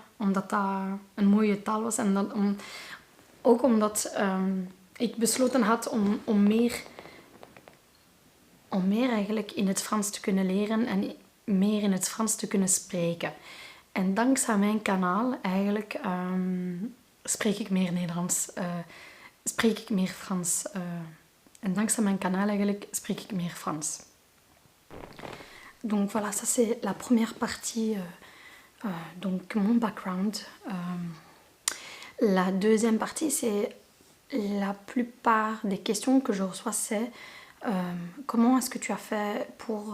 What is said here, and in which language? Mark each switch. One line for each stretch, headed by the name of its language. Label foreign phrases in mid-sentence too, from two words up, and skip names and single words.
Dutch: Omdat dat een mooie taal was. En ook omdat ik besloten had om meer eigenlijk in het Frans te kunnen leren en meer in het Frans te kunnen spreken. En dankzij mijn kanaal eigenlijk spreek ik meer Nederlands, spreek ik meer Frans En dankzij mijn kanaal eigenlijk spreek ik meer Frans.
French: Donc voilà, ça c'est la première partie, donc mon background. La deuxième partie, c'est la plupart des questions que je reçois, c'est comment est-ce que tu as fait pour...